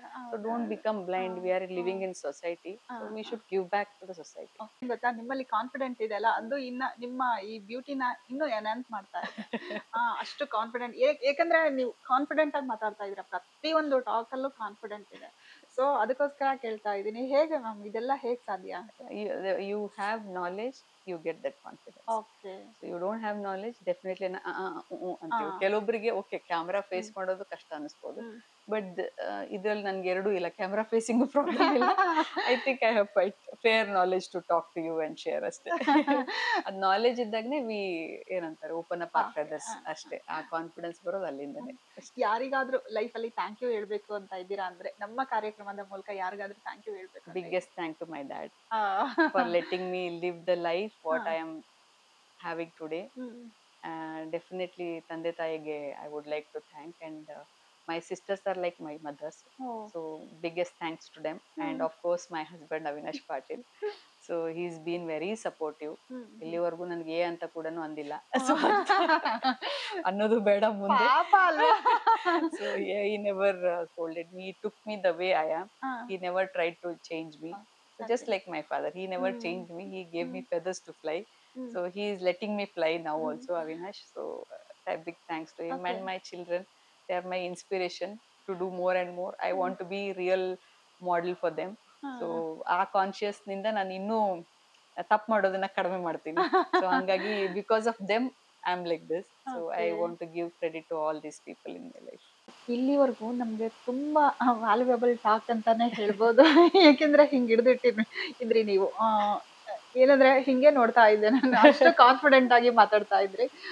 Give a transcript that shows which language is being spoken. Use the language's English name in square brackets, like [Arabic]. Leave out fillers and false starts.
[English] So don't become blind. We are living in society, so we should give back to the society. [Kannada] ಗೊತ್ತಾ, ನಿಮ್ಮಲ್ಲಿ confident ಇದೆ ಅಲ್ಲ, ಅದು ಇನ್ನ ನಿಮ್ಮ ಈ ಬ್ಯೂಟಿನ ಇನ್ನೂ ಎನ್ಹಾನ್ಸ್ ಮಾಡ್ತಾ ಇದೆ. ಅಷ್ಟು ಕಾನ್ಫಿಡೆಂಟ್, ಯಾಕಂದ್ರೆ ನೀವು ಕಾನ್ಫಿಡೆಂಟ್ ಆಗಿ ಮಾತಾಡ್ತಾ ಇದೀರಾ, ಪ್ರತಿಯೊಂದು ಟಾಕ್ ಅಲ್ಲೂ ಕಾನ್ಫಿಡೆಂಟ್ ಇದೆ. ಸೊ ಅದಕ್ಕೋಸ್ಕರ ಕೇಳ್ತಾ ಇದೀನಿ, ಹೇಗೆ ಮ್ಯಾಮ್ ಇದೆಲ್ಲ ಹೇಗ್ ಸಾಧ್ಯ? [English] You have knowledge, you get that confidence. Okay. So you don't have knowledge, definitely ಅಂತೀವಿ. [Kannada] ಕೆಲವೊಬ್ಬರಿಗೆ ಓಕೆ ಕ್ಯಾಮ್ರಾ ಫೇಸ್ ಮಾಡೋದು ಕಷ್ಟ ಅನಿಸ್ಬೋದು, ಬಟ್ ಇದ್ರಲ್ಲಿ ನನ್ಗೆ ಎರಡೂ ಇಲ್ಲ, ಕ್ಯಾಮ್ರಾ ಫೇಸಿಂಗ್ ಪ್ರಾಬ್ಲಮ್ ಇಲ್ಲ. [English] I think I have quite fair knowledge to talk to you and share ಅಷ್ಟೇ. [Kannada] ಅದ್ ನಾಲೆಜ್ ಇದ್ದಾಗನೇ ವಿ ಏನಂತಾರೆ [English] open up after this [Kannada] ಅಷ್ಟೇ. ಆ ಕಾನ್ಫಿಡೆನ್ಸ್ ಬರೋದು ಅಲ್ಲಿಂದನೇ. ಯಾರಿಗಾದ್ರೂ ಲೈಫ್ ಅಲ್ಲಿ ಥ್ಯಾಂಕ್ ಯು ಹೇಳ್ಬೇಕು ಅಂತ ಇದ್ದೀರಾ ಅಂದ್ರೆ, ನಮ್ಮ ಕಾರ್ಯಕ್ರಮದ ಮೂಲಕ ಯಾರಿಗಾದ್ರೂ ಥ್ಯಾಂಕ್ ಯು ಹೇಳ್ಬೇಕು? [English] Biggest thank to my dad for letting me live the life what I am having today. Definitely [Kannada] ತಂದೆ ತಾಯಿಗೆ [English] I would like to thank, and my sisters are like my mothers. So biggest thanks to them. And of course my husband Avinash Patil. So he's been very supportive. [Kannada] ಇಲ್ಲಿವರೆಗೂ ನನಗೆ ಏ ಅಂತ ಕೂಡ ಅಂದಿಲ್ಲ. So ಅನ್ನೋದು ಬೇಡ ಮುಂದೆ. [English] So yeah, he never scolded me. He took me the way I am. He never tried to change me. So just like my father, he never changed me. He gave me feathers to fly. So he is letting me fly now also, Avinash. So big thanks to him. And my children, they are my inspiration to do more and more. I want to be real model for them. [Kannada] So ಆ conscious ನಿಂದ ನಾನು ಇನ್ನೂ ತಪ್ಪು ಮಾಡೋದನ್ನ ಕಡಿಮೆ ಮಾಡ್ತೀನಿ. [English] so [Kannada] ಹಂಗಾಗಿ [English] Because of them I am like this. So I want to give credit to all these people in my life. [Kannada] ಇಲ್ಲಿವರೆಗೂ ನಮ್ಗೆ ತುಂಬಾ ವ್ಯಾಲ್ಯೂಯಬಲ್ ಟಾಕ್ ಅಂತಾನೆ ಹೇಳ್ಬೋದು. ಯಾಕೆಂದ್ರೆ ಹಿಂಗ್ ಹಿಡಿದಿಟ್ಟಿದ್ರಿ ನೀವು. ಏನಂದ್ರೆ ಹಿಂಗೆ ನೋಡ್ತಾ ಇದ್ದೆ ನಾನು, ಅಷ್ಟು ಕಾನ್ಫಿಡೆಂಟ್ ಆಗಿ ಮಾತಾಡ್ತಾ ಇದ್ರಿ.